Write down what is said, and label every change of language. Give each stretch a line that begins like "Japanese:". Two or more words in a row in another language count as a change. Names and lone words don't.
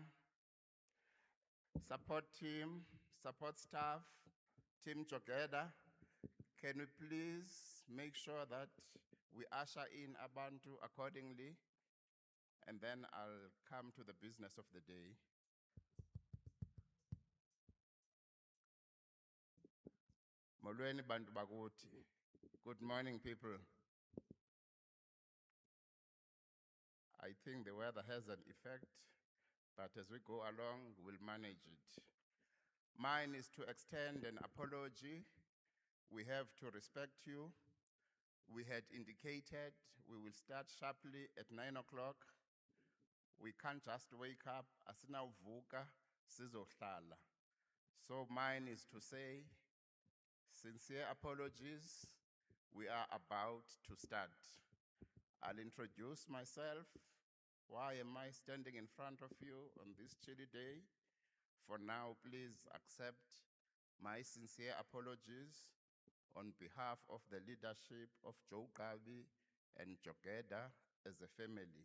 English: Support team, support staff, team JoGEDA. Can we please make sure that we usher in Abantu accordingly? And then I'll come to the business of the day.
Xhosa: Molweni bantu bakuthi.
English: Good morning, people. I think the weather has an effect, but as we go along, we'll manage it. Mine is to extend an apology. We have to respect you. We had indicated we will start sharply at 9 o'clock. We can't just wake up,
Xhosa: asinawuvuka, sizohlala.
English: So mine is to say, sincere apologies. We are about to start. I'll introduce myself. Why am I standing in front of you on this chilly day? For now, please accept my sincere apologies on behalf of the leadership of JoGEDA and JoGEDA as a family.